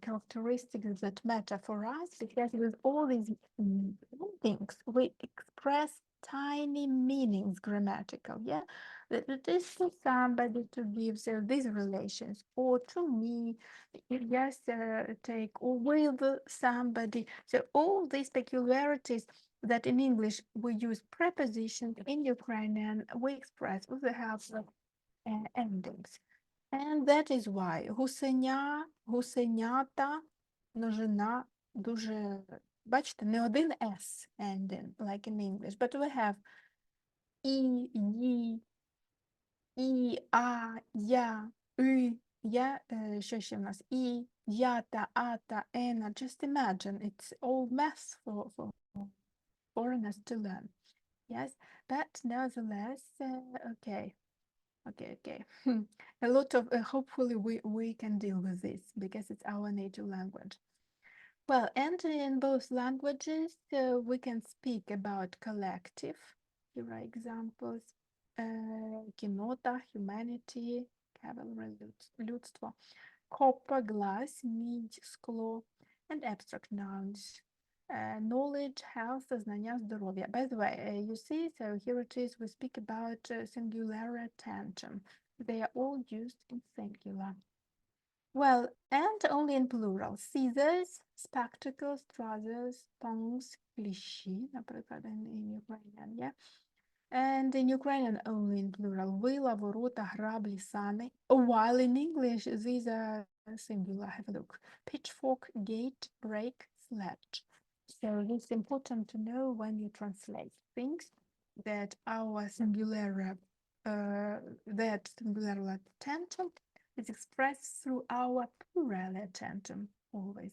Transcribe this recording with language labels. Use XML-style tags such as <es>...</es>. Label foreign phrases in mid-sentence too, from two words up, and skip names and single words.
<en>characteristics that matter for us, because with all these things we express tiny meanings grammatical, yeah, that it is for somebody to give, so these relations, or to me, yes, take, or with somebody, so all these peculiarities that in English we use prepositions, in Ukrainian we express with the help of endings. And that is why</en> <uk>гусеня, гусенята, множина дуже, бачите, не один</uk> <en>S ending, like in English, but we have</en> <uk>і, ї, і, а, я, и, я, що ще в нас? І, ята, ата, ена.</uk> <en>Just imagine, it's all math for foreigners to learn. Yes, but nevertheless, okay. Okay. A lot of, hopefully we can deal with this because it's our native language. Well, and in both languages, we can speak about collective. Here are examples. Кінота, humanity, cavalry, людство. Copper, glass,</en> <uk>мідь, скло,</uk> <en>and abstract nouns. Knowledge, health,</en> <uk>знання, здоров'я.</uk> <en>By the way, you see, so here it is, we speak about singular tantrum. They are all used in singular. Well, and only in plural. Scissors, spectacles, trousers, tongs,</en> <uk>кліщі, наприклад,</uk> <en>in Ukrainian, yeah? And in Ukrainian, only in plural.</en> <uk>Вила, ворота, граблі, сани.</uk> <en>While in English, these are singular. Have a look. Pitchfork, gate, rake, sledge. So it's important to know when you translate things that our singular, tantrum is expressed through our plural tantrum always.</en>